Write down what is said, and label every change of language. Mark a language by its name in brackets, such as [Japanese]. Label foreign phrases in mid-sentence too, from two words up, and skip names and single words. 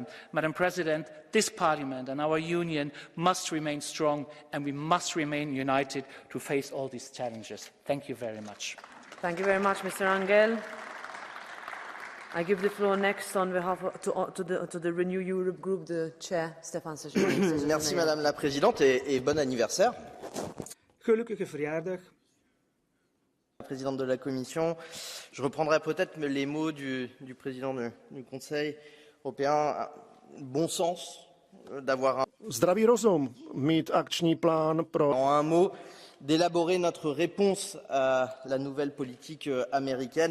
[English] Madam President, this Parliament and our Union must remain strong, and we must remain united to face all these challenges. Thank you very much. Thank you very much, Mr. Angel. I give the floor next on behalf to the Renew Europe Group, the Chair, Stefan Sejourné. [French] Merci Madame la Présidente et bon anniversaire. [Dutch] Gelukkige verjaardag. [French] Présidente de la Commission, je reprendrai peut-être les mots du président du Conseil européen. Bon sens d'avoir [Czech] zdravý rozum, mít akční plán pro [French] en un mot d'élaborer notre réponse à la nouvelle politique américaine.